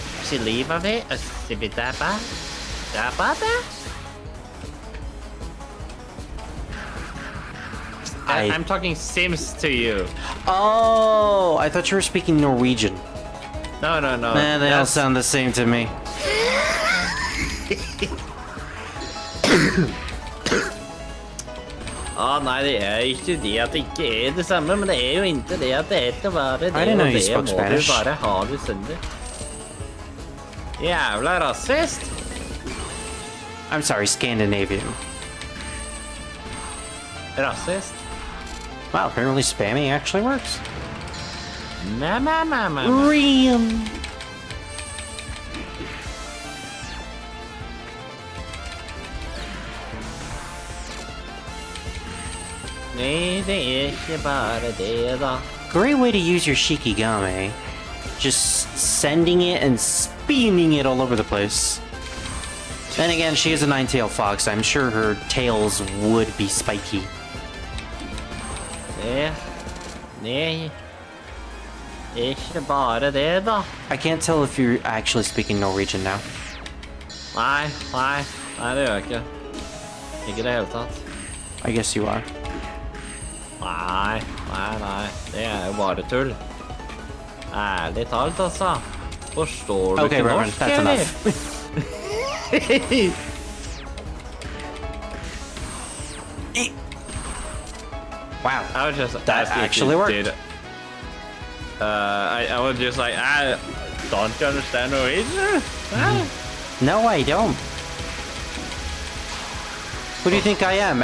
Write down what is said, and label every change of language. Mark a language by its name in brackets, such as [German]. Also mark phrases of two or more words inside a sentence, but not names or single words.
[English] She leave of it? Sibidaba? Dabada? I'm talking Sims to you. Oh, I thought you were speaking Norwegian. No. Man, they all sound the same to me. [Norwegian] Nei, det er ikke det at det ikke er det samme, men det er jo ikke det at det er til å være det, [English] I didn't know [Norwegian] og [English] you [Norwegian] det [English] spoke [Norwegian] må [English] Spanish. [Norwegian] du bare ha det søndag. Jævla rasist. [English] I'm sorry, Scandinavian. [Norwegian] Rasist. [English] Wow, apparently spamming actually works. Ma. Real. [Norwegian] Nei, det er ikke bare det da. [English] Great way to use your Shikigami. Just sending it and spinning it all over the place. Then again, she is a nine-tailed fox. I'm sure her tails would be spiky. [Norwegian] Nei, ikke bare det da. [English] I can't tell if you're actually speaking Norwegian now. [Norwegian] Nei, det gjør jeg ikke. Ikke det hele tatt. [English] I guess you are. [Norwegian] Nei, det er jo bare tull. Ærlig talt, altså. Forstår du [English] Okay, [Norwegian] ikke [English] Reverend, [Norwegian] norsk, [English] that's [Norwegian] eller? [English] enough. Wow. I was just That asking if actually you worked. did. I was just like, don't you understand Norwegian? No, I don't. Who do you think I am?